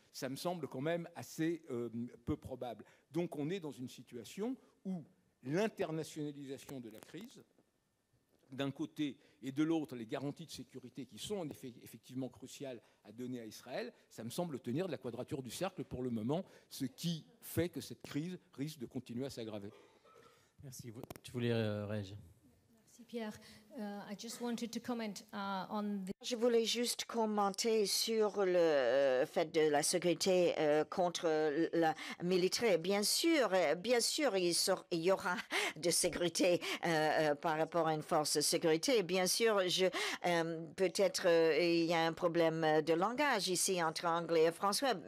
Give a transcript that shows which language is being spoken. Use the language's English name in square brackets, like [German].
[French] Ça me semble quand même assez peu probable. Donc on est dans une situation où l'internationalisation de la crise, d'un côté, et de l'autre, les garanties de sécurité qui sont en effet effectivement cruciales à donner à Israël, ça me semble tenir de la quadrature du cercle pour le moment, ce qui fait que cette crise risque de continuer à s'aggraver. Merci. Tu voulais réagir? Merci Pierre. [English] I just wanted to comment on the... [French] Je voulais juste commenter sur le fait de la sécurité contre la militaire. Bien sûr, il y aura de sécurité par rapport à une force de sécurité. Bien sûr, peut-être il y a un problème de langage ici entre anglais et français.